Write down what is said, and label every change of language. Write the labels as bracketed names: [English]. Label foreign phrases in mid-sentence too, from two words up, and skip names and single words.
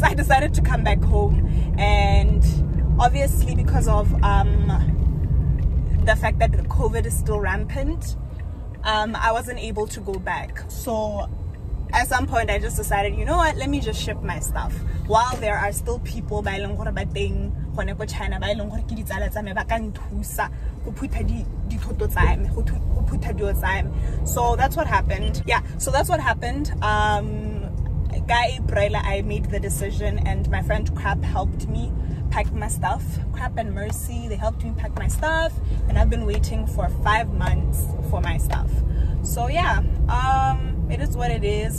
[English] I decided to come back home, and obviously because of the fact that COVID is still rampant, I wasn't able to go back. So at some point I just decided, you know what, let me just ship my stuff while there are still people [Tswana] ba ileng gore ba teng gone go China ba ileng gore ke ditsala tsa me ba ka nthusa go phutha dithoto tsa me go phutha dio tsa me. [English] So that's what happened. Yeah, so that's what happened. April, I made the decision, and my friend Crap helped me pack my stuff. Crap and Mercy, they helped me pack my stuff, and I've been waiting for 5 months for my stuff. So yeah, it is what it is.